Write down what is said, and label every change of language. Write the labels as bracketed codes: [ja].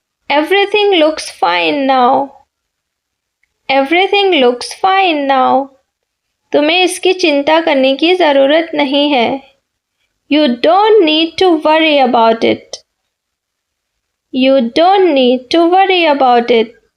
[en] Everything looks fine now. Everything looks fine now. [hi] तुम्हें इसकी चिंता करने की ज़रूरत नहीं है. [en] You don't need to worry about it. You don't need to worry about it.